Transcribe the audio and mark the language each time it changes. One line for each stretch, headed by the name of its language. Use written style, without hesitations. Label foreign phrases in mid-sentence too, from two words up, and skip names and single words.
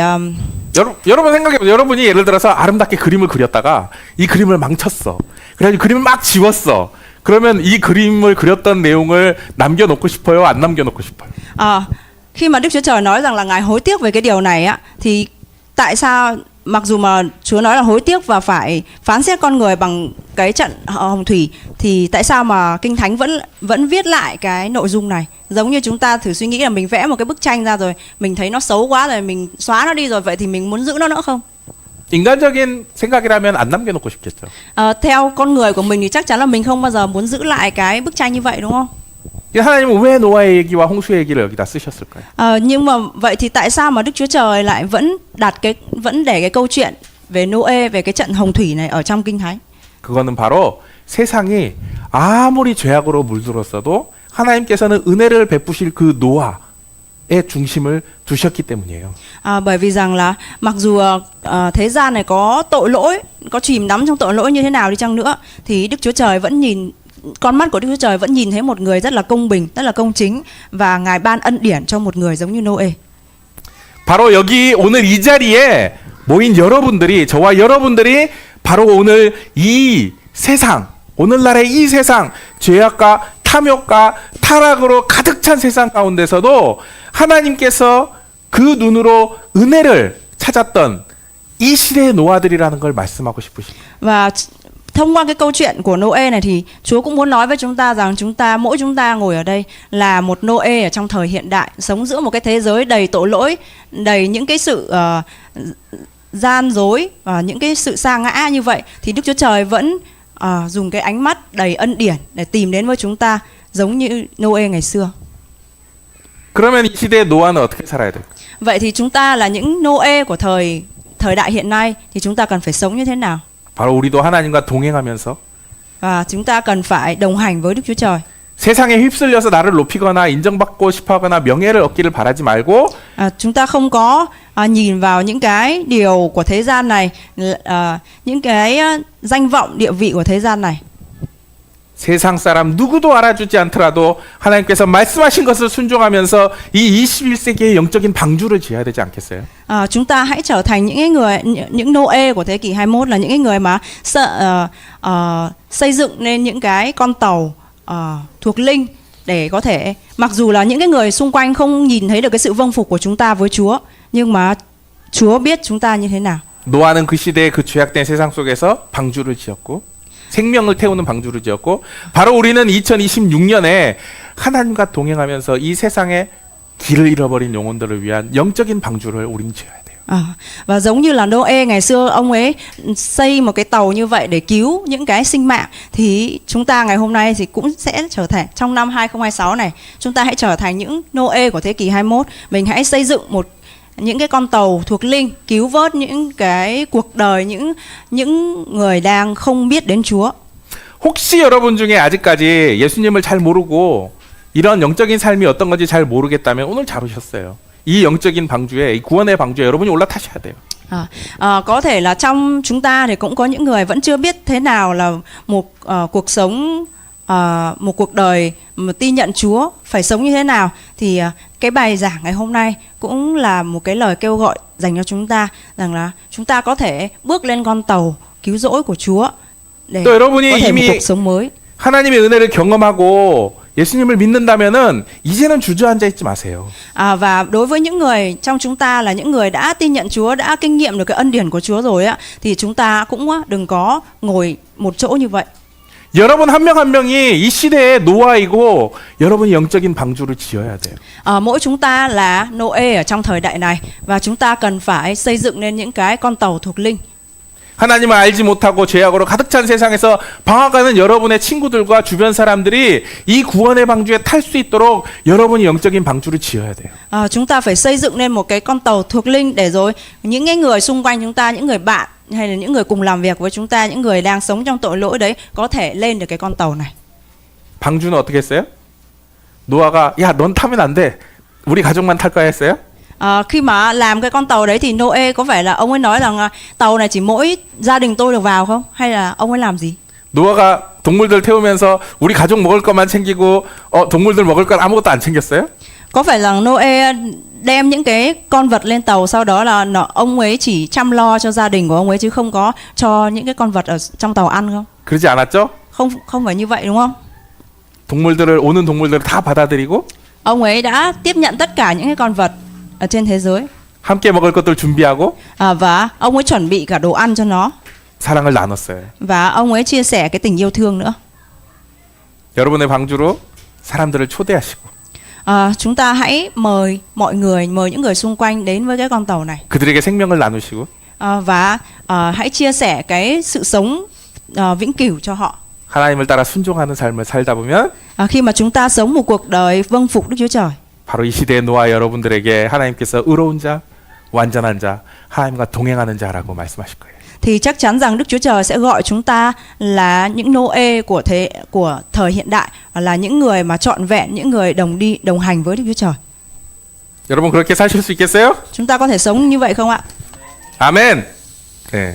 Korean: 여러분 생각해보세요. 여러분이 예를 들어서 아름답게 그림을 그렸다가 이 그림을 망쳤어. 그래가지고 그림을 막 지웠어. 그러면 이 그림을 그렸던 내용을 남겨놓고 싶어요? 안 남겨놓고 싶어요?
Vietnamese: Khi mà Đức Chúa Trời nói rằng là Ngài hối tiếc về cái điều này á, thì tại sao mặc dù mà Chúa nói là hối tiếc và phải phán xét con người bằng cái trận hồng thủy, thì tại sao mà Kinh Thánh vẫn viết lại cái nội dung này? Giống như chúng ta thử suy nghĩ là mình vẽ một cái bức tranh ra rồi mình thấy nó xấu quá rồi mình xóa nó đi rồi, vậy thì mình muốn giữ nó nữa không?
Korean: 인간적인 생각이라면 안 남겨놓고 싶겠죠.
Vietnamese: Theo con người của mình thì chắc chắn là mình không bao giờ muốn giữ lại cái bức tranh như vậy, đúng không?
Korean: 하나님은 왜 노아의 얘기와 홍수의 얘기를 여기다 쓰셨을까요?
Vietnamese: Nhưng mà vậy thì tại sao mà Đức Chúa Trời lại vẫn để cái câu chuyện về Noe, về cái trận hồng thủy này ở trong Kinh Thánh?
Korean: 그거는 바로 세상이 아무리 죄악으로 물들었어도 하나님께서는 은혜를 베푸실 그 노아의 중심을 두셨기 때문이에요.
Vietnamese: Bởi vì rằng là mặc dù thế gian này có tội lỗi, có chìm đắm trong tội lỗi như thế nào đi chăng nữa, thì Đức Chúa Trời vẫn con mắt của Đức Chúa Trời vẫn nhìn thấy một người rất là công bình, rất là công chính, và Ngài ban ân điển cho một người giống như Noe.
Korean: 바로 여기 오늘 이 자리에 모인 여러분들이, 저와 여러분들이 바로 오늘 이 세상, 오늘날의 이 세상, 죄악과 탐욕과 타락으로 가득 찬 세상 가운데서도 하나님께서 그 눈으로 은혜를 찾았던 이 시대의 노아들이라는 걸 말씀하고 싶으십니다.
Vietnamese: Và thông qua cái câu chuyện của Noe này thì Chúa cũng muốn nói với chúng ta rằng mỗi chúng ta ngồi ở đây là một Noe ở trong thời hiện đại, sống giữa một cái thế giới đầy tội lỗi, đầy những cái sự gian dối và những cái sự sa ngã như vậy, thì Đức Chúa Trời vẫn dùng cái ánh mắt đầy ân điển để tìm đến với chúng ta giống như Noe ngày xưa.
Korean: 그러면 이 시대의 노아는 어떻게 살아야 될까요?
Vietnamese: Vậy thì chúng ta là những Noe của thời đại hiện nay thì chúng ta cần phải sống như thế nào?
Korean: 바로 우리도 하나님과 동행하면서
Vietnamese: Và chúng ta cần phải đồng hành với Đức Chúa Trời.
Korean: 세상에 휩쓸려서 나를 높이거나 인정받고 싶어하거나 명예를 얻기를 바라지 말고
Vietnamese: Chúng ta không có nhìn vào những cái điều của thế gian này, những cái danh vọng địa vị của thế gian này.
Korean: 세상 사람 누구도 알아주지 않더라도 하나님께서 말씀하신 것을 순종하면서 이 21세기의 영적인 방주를 지어야 되지 않겠어요?
Vietnamese: Chúng ta hãy trở thành những Noe của thế kỷ 21, là những cái người mà xây dựng nên những cái con tàu thuộc linh, để có thể, mặc dù là những cái người xung quanh không nhìn thấy được cái sự vâng phục của chúng ta với Chúa, nhưng mà Chúa biết chúng ta như thế nào.
Korean: 노아는 그 시대의 그 죄악된 세상 속에서 방주를 지었고 생명을 태우는 방주를 지었고, 바로 우리는 2026년에 하나님과 동행하면서 이 세상에 길을 잃어버린 영혼들을 위한 영적인 방주를 우리는 지어야 돼요.
Vietnamese: Và giống như là Noe ngày xưa, ông ấy xây một cái tàu như vậy để cứu những cái sinh mạng, thì chúng ta ngày hôm nay thì cũng sẽ trở thành, trong năm 2026 này, chúng ta hãy trở thành những Noe của thế kỷ 21. Mình hãy xây dựng những cái con tàu thuộc linh, cứu vớt những cái cuộc đời những người đang không biết đến Chúa.
Korean: 혹시 여러분 중에 아직까지 예수님을 잘 모르고 이런 영적인 삶이 어떤 건지 잘 모르겠다면 오늘 잘 오셨어요. 이 영적인 방주에, 이 구원의 방주에 여러분이 올라타셔야 돼요.
Vietnamese: Có thể là trong chúng ta thì cũng có những người vẫn chưa biết thế nào là một cuộc sống, một cuộc đời mà tin nhận Chúa phải sống như thế nào, thì cái bài giảng ngày hôm nay cũng là một cái lời kêu gọi dành cho chúng ta, rằng là chúng ta có thể bước lên con tàu cứu rỗi của Chúa để
Korean: 또 여러분이
Vietnamese: có thể một
Korean: 이미
Vietnamese: cuộc sống mới.
Korean: 하나님의 은혜를 경험하고 예수님을 믿는다면은 이제는 주저앉아 있지 마세요.
Vietnamese: Và đối với những người trong chúng ta là những người đã tin nhận Chúa, đã kinh nghiệm được cái ân điển của Chúa rồi á, thì chúng ta cũng đừng có ngồi một chỗ như vậy.
Korean: 여러분 한 명 한 명이 이 시대의 노아이고 여러분이 영적인 방주를 지어야 돼요.
Vietnamese: Mỗi chúng ta là Noe ở trong thời đại này, và chúng ta cần phải xây dựng nên những cái con tàu thuộc linh.
Korean: 하나님을 알지 못하고 죄악으로 가득 찬 세상에서 방황하는 여러분의 친구들과 주변 사람들이 이 구원의 방주에 탈 수 있도록 여러분이 영적인 방주를 지어야 돼요.
Vietnamese: Chúng ta phải xây dựng nên một cái con tàu thuộc linh, để rồi những cái người xung quanh chúng ta, những người bạn hay là những người cùng làm việc với chúng ta, những người đang sống trong tội lỗi đấy, có thể lên được cái con tàu này.
Korean: 방주는 어떻게 했어요? 노아가 야, 넌 타면 안 돼. 우리 가족만 탈 거야 했어요?
Vietnamese: Khi mà làm cái con tàu đấy thì Noe có phải là ông ấy nói rằng tàu này chỉ mỗi gia đình tôi được vào không? Hay là ông ấy làm gì?
Korean: 노아가 동물들 태우면서 우리 가족 먹을 것만 챙기고 동물들 먹을 건 아무것도 안 챙겼어요?
Vietnamese: Có phải là Noe đem những cái con vật lên tàu, sau đó là ông ấy chỉ chăm lo cho gia đình của ông ấy chứ không có cho những cái con vật ở trong tàu ăn không?
Korean: 그러지 않았죠?
Vietnamese: Không phải như vậy đúng không?
Korean: 오는 동물들을 다 받아들이고
Vietnamese: Ông ấy đã tiếp nhận tất cả những cái con vật ở trên thế giới,
Korean: 함께 먹을 것들 준비하고
Vietnamese: và ông ấy chuẩn bị cả đồ ăn cho nó,
Korean: 사랑을 나눴어요.
Vietnamese: và ông ấy chia sẻ cái tình yêu thương nữa.
Korean: 여러분의 방주로 사람들을 초대하시고
Vietnamese: Chúng ta hãy mời mọi người, mời những người xung quanh đến với cái con tàu này,
Korean: 그들에게 생명을 나누시고
Vietnamese: và hãy chia sẻ cái sự sống vĩnh cửu cho họ.
Korean: 하나님을 따라 순종하는 삶을 살다 보면
Vietnamese: Khi mà chúng ta sống một cuộc đời vâng phục Đức Chúa Trời,
Korean: 바로 이 시대의 노아 여러분들에게 하나님께서 의로운 자, 완전한 자, 하나님과 동행하는 자라고 말씀하실 거예요.
Vietnamese: thì chắc chắn rằng Đức Chúa Trời sẽ gọi chúng ta là những Noe của thời hiện đại, là những người mà trọn vẹn, những người đồng hành với Đức Chúa Trời.
Korean: 여러분 그렇게 사실 수 있겠어요?
Vietnamese: Chúng ta có thể sống như vậy không ạ?
Korean: 아멘. 네.